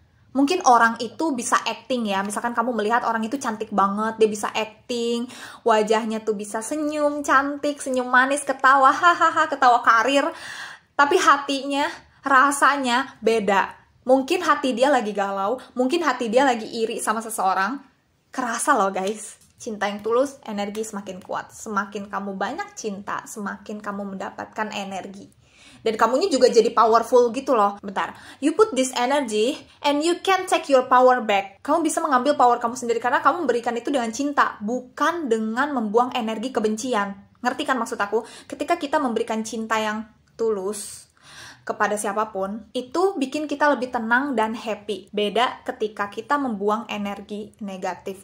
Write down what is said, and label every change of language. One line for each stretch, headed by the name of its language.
Indonesian: Mungkin orang itu bisa acting ya, misalkan kamu melihat orang itu cantik banget, dia bisa acting, wajahnya tuh bisa senyum cantik, senyum manis, ketawa, hahaha, ketawa karir, tapi hatinya, rasanya beda. Mungkin hati dia lagi galau, mungkin hati dia lagi iri sama seseorang, kerasa loh guys. Cinta yang tulus, energi semakin kuat. Semakin kamu banyak cinta, semakin kamu mendapatkan energi. Dan kamunya juga jadi powerful gitu loh.
English: Bentar, you put this energy and you can take your power back.
Indonesian: Kamu bisa mengambil power kamu sendiri karena kamu memberikan itu dengan cinta, bukan dengan membuang energi kebencian. Ngerti kan maksud aku? Ketika kita memberikan cinta yang tulus kepada siapapun, itu bikin kita lebih tenang dan happy. Beda ketika kita membuang energi negatif.